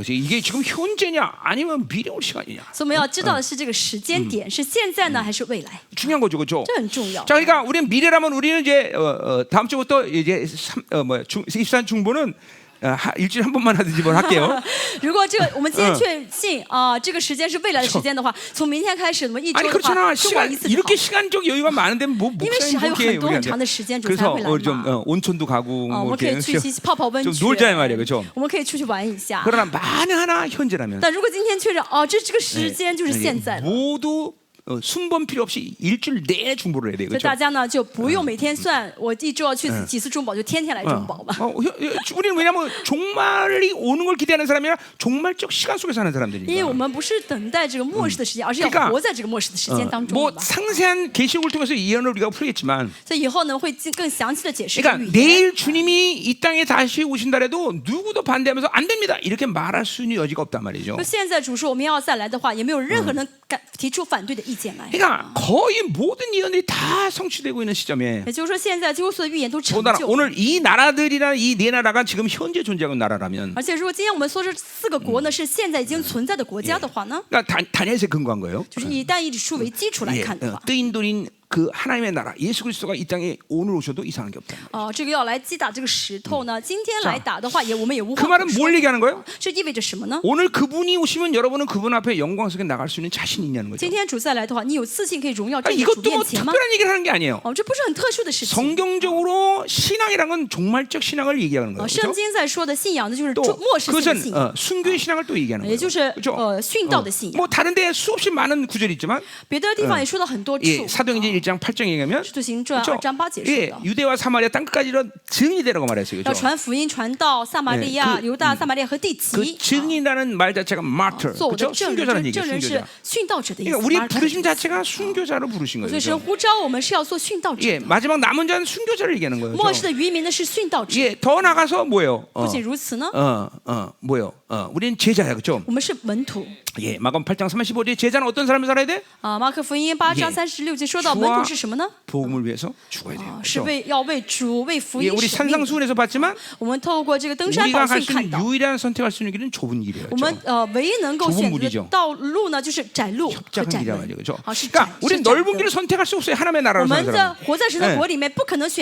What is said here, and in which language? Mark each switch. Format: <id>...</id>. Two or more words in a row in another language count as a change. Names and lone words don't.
<ko>그렇지? 이게 지금 현재냐 아니면 미래 올 시간이냐.</ko> <zh>所以我们要知道的是这个时间点是现在呢还是未来，</zh> <ko>중요한 거죠, 그렇죠?</ko> <zh>这很重要。</zh> <ko>자, 그러니까 우리는 미래라면 우리는 이제 다음 주부터 이제 24 중보는 일주일에 한 번만 하든지 뭘 할게요.</ko> <zh>如果这个我们今天确信这个时间是未来的时间的话，从明天开始我们一周</zh> <ko>아니</ko> <zh>的</zh> <ko>그렇잖아.</ko> <zh>话中保一</zh> <ko>시간</ko> <zh>次就好。</zh> <ko>이렇게 시간적 여유가 많은데 뭐</ko> <zh>因为</zh> <ko>목사님</ko> <zh>还有</zh> <ko>그렇게</ko> <zh>很多很</zh> <ko>우리한테</ko> <zh>长的时间主才</zh> <ko>그래서</ko> <zh>会来</zh> <ko>좀</ko> <zh>嘛。</zh> <ko>온천도 가고</ko> <zh>我</zh> <ko>뭐</ko> <zh>们可以</zh> <ko>이렇게</ko> <zh>去泡泡温</zh> <ko>좀</ko> <zh>泉，</zh> <ko>놀자 이 말이에요, 그렇죠?</ko> <zh>我们可以出去玩一下。</zh> <ko>그러나 만에 하나 현재라면</ko> <zh>但如果今天确认这个时间就是现在了，</zh> <ko>모두 순번 필요 없이 일주일 내내 중보를 해야 돼요.</ko> <zh>所以</zh> <ko>그렇죠?</ko> <zh>大家呢就不用每天算我一周要去几次中保，就天天来中保吧。</zh> <ko>우리는 왜냐하면 종말이 오는 걸 기대하는 사람이라 종말적 시간 속에 사는</ko> <zh>因为</zh> <ko>사람들이니까.</ko> <zh>我们不是等待这个末世的时间，而是要</zh> <ko>그러니까</ko> <zh>活在这个末世的时间当中</zh> <ko>뭐</ko> <zh>吧。</zh> <ko>상세한 계시록을 통해서 이 예언을 우리가 풀겠지만,</ko> <zh>所以以后呢会更详细的解释这个</zh> <ko>그러니까</ko> <zh>语言。</zh> <ko>내일 주님이 이 땅에 다시 오신다래도 누구도 반대하면서 안 됩니다 이렇게 말할 수 있는 여지가 없단 말이죠.</ko> <zh>就现在主说我们要再来的话，也没有任何人敢提出反对的意见来。</zh> <ko>그러니까 거의 모든 예언들이 다 성취되고 있는 시점에</ko> <zh>也就是说，现在几乎所有的预言都成</zh> <ko>더군다나</ko> <zh>就。</zh> <ko>오늘 이 나라들이나 이 네 나라가 지금 현재 존재하는 나라라면,</ko> <zh>而且如果今天我们说这4个国呢是现在已经存在的国家的话呢，</zh> <ko>그러니까 다니엘서에 근거한 거예요.</ko> <zh>就是以但以理书为基础来</zh> <ko>예,</ko> <zh>看的话，</zh> <ko>뜨인 돌인 그 하나님의 나라 예수 그리스도가 이 땅에 오늘 오셔도 이상한 게 없다.</ko> <zh>这个要来击打这个石头呢，今天来打的话，我们也无</zh> <ko>그</ko> <zh>话</zh> <ko>말은</ko> <zh>可说。</zh> <ko>뭘 얘기하는 거예요?</ko> <zh>这意味着什么呢？</zh> <ko>오늘 그분이 오시면 여러분은 그분 앞에 영광 속에 나갈 수 있는 자신이 있냐는 거죠.</ko> <zh>今天主再来的话，你有自信可以荣耀站</zh> <ko>그러니까</ko> <zh>在主</zh> <ko>이것도 뭐</ko> <zh>面前吗？</zh> <ko>특별한 얘기를 하는 게 아니에요.</ko> <zh>这不是很特殊的事情。</zh> <ko>성경적으로 신앙이란 건 종말적 신앙을 얘기하는 거예요.</ko> <zh>圣</zh> <ko>그렇죠?</ko> <zh>经在说的信仰呢，就是</zh> <ko>또</ko> <zh>末世性的</zh> <ko>그것은</ko> <zh>信仰，</zh> <ko>순교의 신앙을 또 얘기하는</ko> <zh>也</zh> <ko>거예요.</ko> <zh>就是</zh> <ko>그렇죠?</ko> <zh>殉道的信仰。</zh> <ko>뭐 다른데 수없이 많은 구절이 있지만</ko> <zh>别的地方也说到很多处。</zh> <ko>예, 사도행전 1장 8장 얘기하면</ko> <zh>使徒行传</zh> <ko>그렇죠?</ko> <zh>2章8节说</zh> <ko>예,</ko> <zh>的，</zh> <ko>유대와 사마리아 땅끝까지로 증인이 되라고 말했어요.</ko> <zh>要</zh> <ko>그렇죠?</ko> <zh>传福音传到撒玛利亚、</zh> <ko>그</ko> <zh>犹大、撒玛利亚和地</zh> <ko>그</ko> <zh>极。</zh> <ko>증인이라는 말 자체가 martyr,</ko> <zh>做我的</zh> <ko>그렇죠?</ko> <zh>证</zh> <ko>순교자는</ko> <zh>人，</zh> <ko>얘기예요.</ko> <zh>证人是</zh> <ko>순교자.</ko> <zh>殉道者的意思。</zh> <ko>그러니까 우리</ko> <zh>martyr</zh> <ko>부르심</ko> <zh>的意思</zh> <ko>자체가 순교자로 부르신</ko> <zh>所</zh> <ko>거예요.</ko> <zh>以神</zh> <ko>그렇죠?</ko> <zh>呼召我们是要做殉道者</zh> <ko>예,</ko> <zh>的。</zh> <ko>마지막 남은 자는 순교자를 얘기하는 거예요.</ko> <zh>末世</zh> <ko>그렇죠?</ko> <zh>的渔民呢是殉道者。</zh> <ko>예, 더 나가서 뭐예요?</ko> <zh>不仅如此呢，</zh> <ko>뭐예요? 우리는 제자야, 그렇죠?</ko> <zh>我们是门徒。</zh> <ko>예, 마가음 8장 35절 제자는 어떤 삶을 살아야 돼?</ko> <zh>马可福音8章36节说到门徒是什么呢？</zh> <ko>복음을 위해서 죽어야 돼요.</ko> <zh>是</zh> <ko>그렇죠?</ko> <zh>要为主为福</zh> <ko>예,</ko> <zh>音</zh> <ko>우리</ko> <zh>舍命。</zh> <ko>산상수훈에서 봤지만</ko> <zh>我们透过这个登山</zh> <ko>우리가</ko> <zh>宝</zh> <ko>갈</ko> <zh>训</zh> <ko>수</ko> <zh>看</zh> <ko>있는</ko> <zh>到，</zh> <ko>유일한 선택할 수 있는 길은 좁은 길이에요.</ko> <zh>我们</zh> <ko>그렇죠?</ko> <zh>唯一能够</zh> <ko>좁은</ko> <zh>选</zh> <ko>문이죠</ko> <zh>择的道路呢，就是窄路和</zh> <ko>작은</ko> <zh>窄</zh> <ko>길이란</ko> <zh>门</zh> <ko>말이죠. 그렇죠?</ko> <zh>是窄</zh> <ko>그러니까</ko> <zh>是</zh> <ko>우리는</ko> <zh>窄</zh> <ko>넓은</ko> <zh>的</zh> <ko>길을 선택할 수 없어요. 하나님의</ko> <zh>我</zh> <ko>나라로</ko> <zh>们</zh> <ko>사는</ko> <zh>在</zh> <ko>사람.</ko> <zh>活在神的国里面，不可能选</zh>